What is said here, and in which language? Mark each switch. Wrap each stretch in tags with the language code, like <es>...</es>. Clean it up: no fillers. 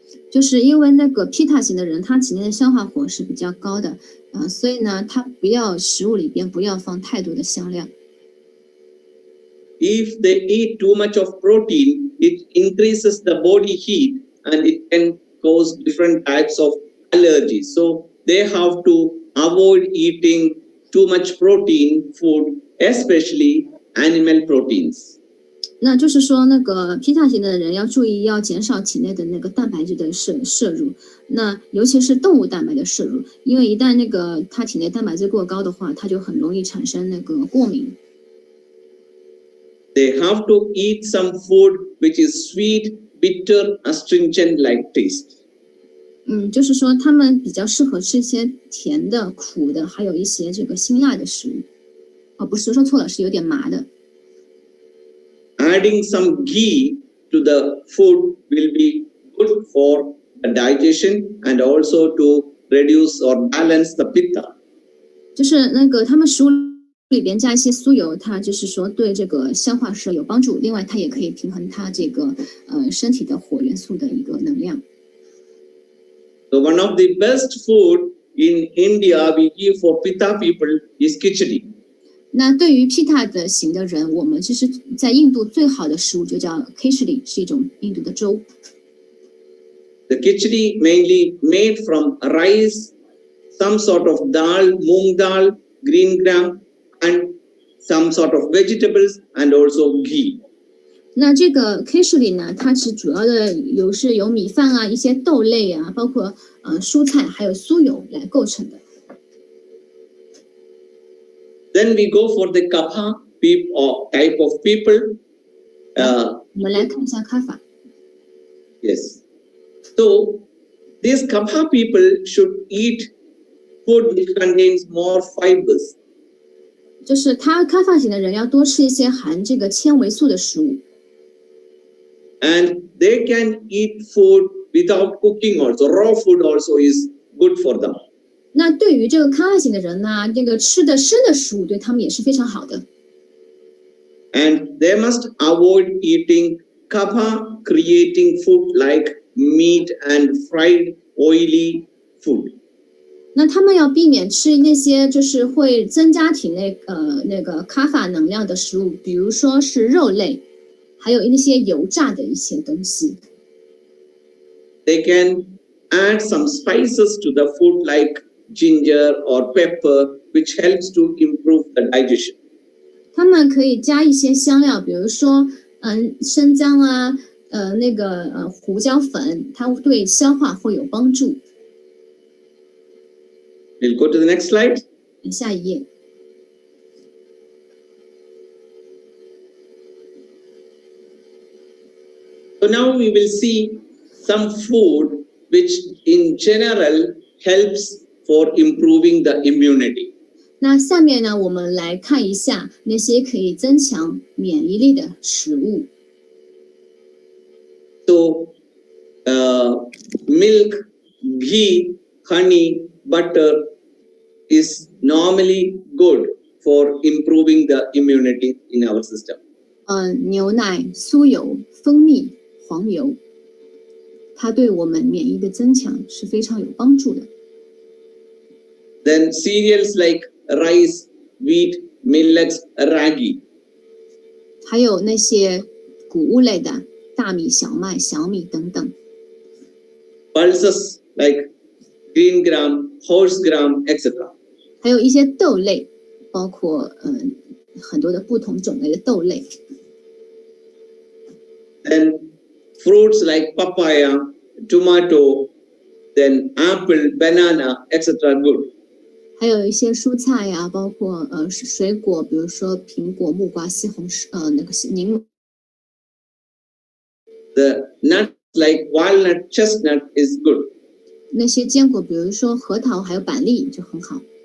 <zh>就是因为那个 Pitta 型的人，他体内的消化火是比较高的，所以呢，他不要食物里边不要放太多的香料。</zh> <en>If they eat too much of protein, it increases the body heat and it can cause different types of allergies. So they have to avoid eating too much protein food, especially animal proteins.</en> <zh>那就是说，那个 Pitta 型的人要注意，要减少体内的那个蛋白质的摄入，那尤其是动物蛋白的摄入，因为一旦那个他体内蛋白质过高的话，他就很容易产生那个过敏。</zh> <en>They have to eat some food which is sweet, bitter, astringent like taste.</en> <zh>就是说他们比较适合吃一些甜的、苦的，还有一些这个辛辣的食物。不是说错了，是有点麻的。</zh> <en>Adding some ghee to the food will be good for the digestion and also to reduce or balance the pitta.</en> <zh>就是那个他们食物里边加一些酥油，它就是说对这个消化是有帮助。另外，它也可以平衡它这个身体的火元素的一个能量。</zh> <en>So one of the best food in India we give for Pitta people is khichdi.</en> <zh>那对于 Pitta 的型的人，我们其实在印度最好的食物就叫 khichdi， 是一种印度的粥。</zh> <en>The khichdi mainly made from rice, some sort of dal, moong dal, green gram, and some sort of vegetables and also ghee.</en> <zh>那这个 khichdi 呢，它是主要的是由米饭啊、一些豆类啊，包括蔬菜还有酥油来构成的。</zh> <en>Then we go for the kapha type of people.</en> <zh>我们来看一下卡法。</zh> <en>Yes. So these kapha people should eat food which contains more fibers.</en> <zh>就是卡法型的人要多吃一些含这个纤维素的食物。</zh> <en>And they can eat food without cooking also. Raw food also is good for them.</en> <zh>那对于这个卡法型的人呢，这个吃的生的食物对他们也是非常好的。</zh> <en>And they must avoid eating kapha creating food like meat and fried oily food.</en> <zh>那他们要避免吃那些就是会增加体内那个卡法能量的食物，比如说是肉类，还有那些油炸的一些东西。</zh> <en>They can add some spices to the food like ginger or pepper, which helps to improve the digestion.</en> <zh>他们可以加一些香料，比如说生姜啊，胡椒粉，它对消化会有帮助。</zh> <en>We'll go to the next slide.</en> <zh>下一页。</zh> <en>So now we will see some food which in general helps for improving the immunity.</en> <zh>那下面呢，我们来看一下那些可以增强免疫力的食物。</zh> <en>So, milk, ghee, honey, butter is normally good for improving the immunity in our system.</en> <zh>牛奶、酥油、蜂蜜、黄油，它对我们免疫的增强是非常有帮助的。</zh> <en>Then cereals like rice, wheat, millets, ragi.</en> <zh>还有那些谷物类的大米、小麦、小米等等。</zh> <en>Pulses like green gram, horse gram, etc.</en> <zh>还有一些豆类，包括很多的不同种类的豆类。</zh> <en>Then fruits like papaya, tomato, then apple, banana, etc. good.</en> <zh>还有一些蔬菜呀，包括水果，比如说苹果、木瓜、西红柿，柠檬。</zh> <en>The nuts like walnut, chestnut is good.</en> <zh>那些坚果，比如说核桃，还有板栗就很好。</zh>